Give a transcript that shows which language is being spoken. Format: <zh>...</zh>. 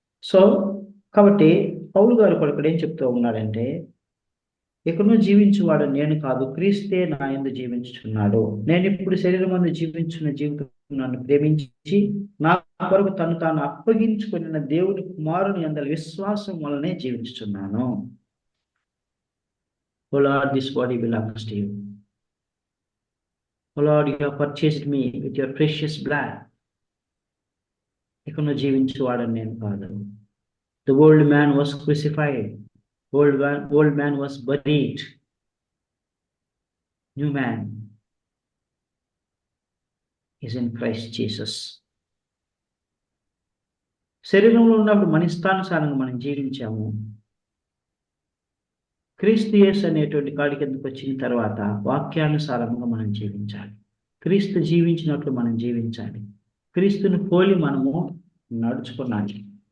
<te>So కాబట్టి పౌలు గారు కూడా ఇక్కడ ఏం చెప్తూ ఉన్నాడంటే, ఇకను జీవించువాడు నేను కాదు, క్రీస్తే నా యందు జీవించుచున్నాడు. నేను ఇప్పుడు శరీరం మందు జీవించున్న జీవితం నన్ను ప్రేమించి నా కొరకు తను తాను అప్పగించుకున్న దేవుని కుమారుని అందరి విశ్వాసం వలనే జీవించుచున్నాను.</te> <en>O Lord, this body belongs to you. O Lord, you have purchased me with your precious blood.</en> <te>ఇకను జీవించువాడు నేను కాదు.</te> <en>The old man was crucified. Old man was buried. New man is in Christ Jesus.</en> <te>శరీరంలో ఉన్నప్పుడు మన ఇష్టానుసారంగా మనం జీవించాము. క్రీస్తు యేసు అనేటువంటి కాడి కిందకు వచ్చిన తర్వాత వాక్యానుసారంగా మనం జీవించాలి. క్రీస్తు జీవించినట్లు మనం జీవించాలి. క్రీస్తుని పోలి మనము నడుచుకున్నాలి.</te>